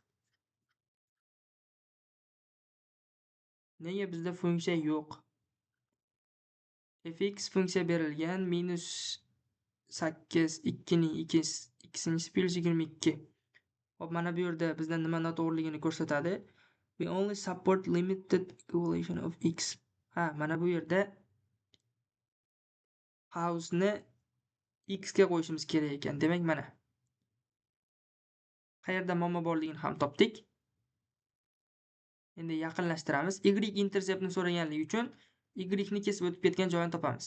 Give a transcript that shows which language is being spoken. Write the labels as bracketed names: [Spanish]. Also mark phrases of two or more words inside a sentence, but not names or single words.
[Uzbek] Nega bizda funksiya yo'q? fx funksiya berilgan -8 2 ning x-inchi plus 22. Hop, mana bu yerda bizda nima noto'g'riligini ko'rsatadi. [English] We only support limited equation of x. [Uzbek] Mana bu yerda house-ni x ga qo'yishimiz kerak ekan. Demak, mana qayerda muammo borligini ham topdik. Endi yaqinlashtiramiz. Y interseptni so'raganligi uchun y ni kesib o'tib ketgan joyini topamiz.